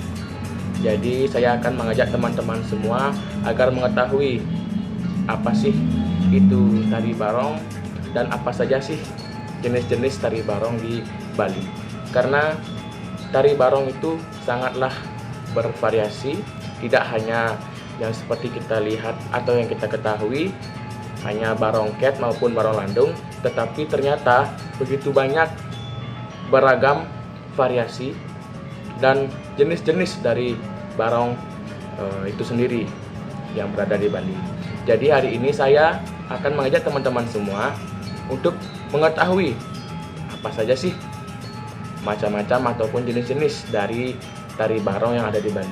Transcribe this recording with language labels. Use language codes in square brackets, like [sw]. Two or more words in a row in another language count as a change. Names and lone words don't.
[id] Jadi saya akan mengajak teman-teman semua agar mengetahui apa sih itu tari barong dan apa saja sih jenis-jenis tari barong di Bali. Karena tari barong itu sangatlah bervariasi, tidak hanya yang seperti kita lihat atau yang kita ketahui hanya barongket maupun barong landung, tetapi ternyata begitu banyak beragam variasi dan jenis-jenis dari barong itu sendiri yang berada di Bali. Jadi hari ini saya akan mengajak teman-teman semua untuk mengetahui apa saja sih macam-macam ataupun jenis-jenis dari tari barong yang ada di Bali.